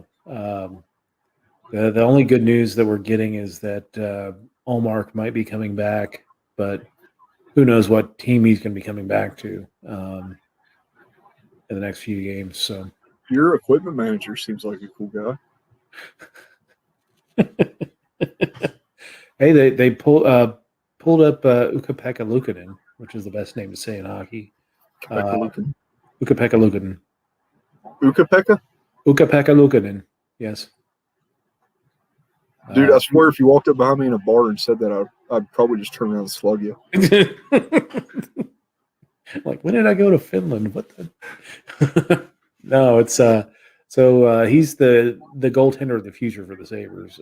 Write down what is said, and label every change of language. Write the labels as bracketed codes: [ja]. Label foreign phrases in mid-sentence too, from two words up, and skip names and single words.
[en] The only good news that we're getting is that Allmark might be coming back, but who knows what team he's going to be coming back to in the next few games. So Your equipment manager seems like a cool guy. hey, they pulled up Ukko-Pekka Luukkonen, which is the best name to say in hockey. Ukko-Pekka Ukko-Pekka Luukkonen. Ukko-Pekka? Ukko-Pekka Luukkonen. Yes. Dude, I swear if you walked up behind me in a bar and said that, I'd probably just turn around and slug you. Like, when did I go to Finland? What the? No, it's so he's the goaltender of the future for the Sabres.